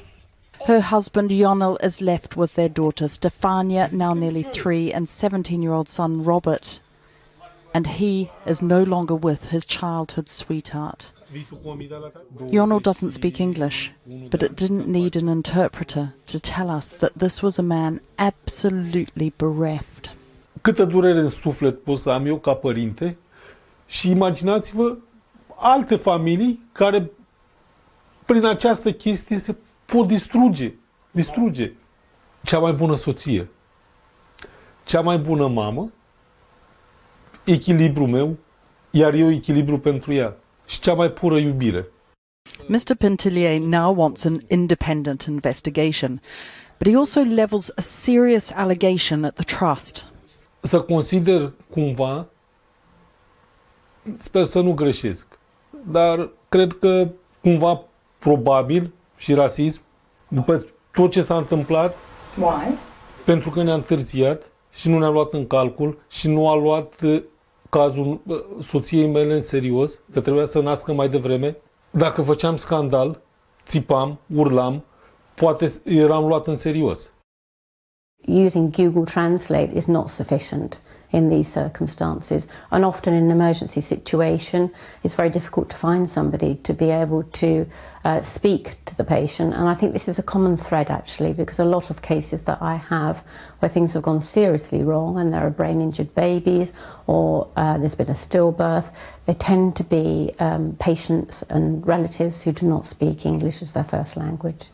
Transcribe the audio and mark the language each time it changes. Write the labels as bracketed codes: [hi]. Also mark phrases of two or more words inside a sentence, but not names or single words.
[en] Her husband, Jonel, is left with their daughter, Stefania, now nearly 3, and 17-year-old son, Robert. And he is no longer with his childhood sweetheart. Jonel doesn't speak English, but it didn't need an interpreter to tell us that this was a man absolutely bereft. [ro] Câtă durere în suflet pot să am eu ca părinte și imaginați-vă alte familii care prin această chestie se pot distruge. Cea mai bună soție, cea mai bună mamă, echilibrul meu, iar eu echilibru pentru ea și cea mai pură iubire. [en] Mr. Pintillier now wants an independent investigation, but he also levels a serious allegation at the trust. [ro] Să consider cumva, sper să nu greșesc, dar cred că cumva probabil și rasism, după tot ce s-a întâmplat. [en] Why? [ro] Pentru că ne-a întârziat și nu ne-a luat în calcul și nu a luat cazul soției mele în serios, că trebuia să nască mai devreme. Dacă făceam scandal, țipam, urlam, poate eram luat în serios. [en] Using Google Translate is not sufficient in these circumstances, and often in an emergency situation it's very difficult to find somebody to be able to speak to the patient. And I think this is a common thread actually, because a lot of cases that I have where things have gone seriously wrong and there are brain injured babies or there's been a stillbirth, they tend to be patients and relatives who do not speak English as their first language.